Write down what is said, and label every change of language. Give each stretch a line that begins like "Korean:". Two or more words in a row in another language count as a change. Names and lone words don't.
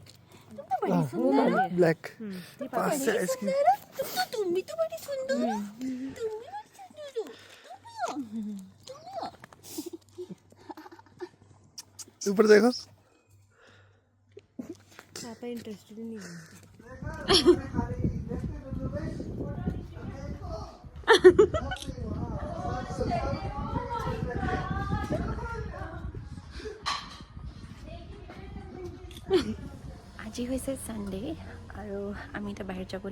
Hindi: ब्लैक ये पापा पास से इसकी तुम भी तो बड़ी सुंदर हो तुम भी बड़ी सुंदर हो ऊपर देखो पापा इंटरेस्टेड नहीं है
Assamese: আজি হৈছে সানডে আৰু আমি এতিয়া বাহিৰত যাব